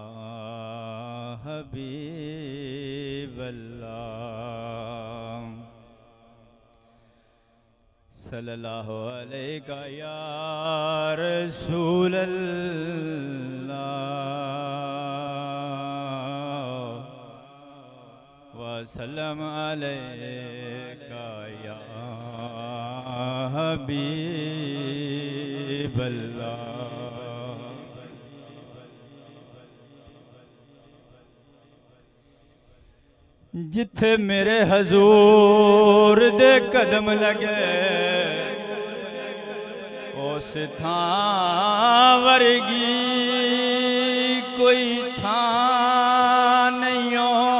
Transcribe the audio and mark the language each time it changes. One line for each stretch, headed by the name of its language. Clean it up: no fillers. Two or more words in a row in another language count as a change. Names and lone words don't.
Arabic: حبيب الله صلى الله عليك يا رسول الله وسلم عليك يا حبيب الله.
Punjabi: جتھے میرے حضور دے قدم لگے اس تھاں ورگی کوئی تھاں نہیں ہو.